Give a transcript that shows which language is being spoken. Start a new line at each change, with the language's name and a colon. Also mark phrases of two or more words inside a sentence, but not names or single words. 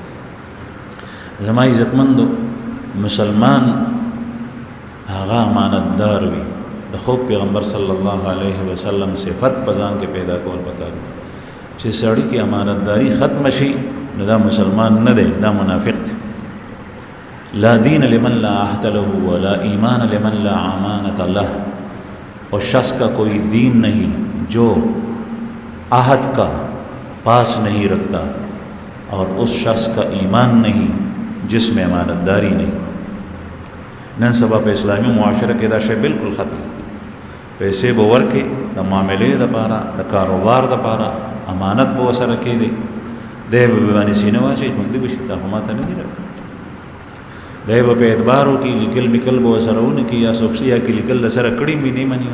Pashto: زما عزتمندو مسلمان هغه امانتدار وي، د خو پیغمبر
Arabic: صلی الله علیه وسلم
Pashto: صفت پزان کې پیدا کول پکار چې سړی کې امانتداری ختم شي نو دا مسلمان نه دی، دا منافق دی.
Arabic: لا دین لمن لا عهد له ولا ایمان لمن لا امانت له،
Urdu: اور شخص کا کوئی دین نہیں جو عہد کا پاس نہیں رکھتا، اور اس شخص کا ایمان نہیں جس میں امانت داری نہیں.
Pashto: نن سبا په اسلامي معاشره کې دا شی بالکل ختم. پیسې به ورکې د معاملې دپاره، د کاروبار دپاره، امانت به ورسره کېدی، دی به باندې سینه واچوي خوندي به شي، تا خو ماته نه دي راکړي. دی به په اعتبار وکړي، لیکل میکل به ورسره ونه کړي، یا څوک یا کې لیکل سره کړي مې نه مني.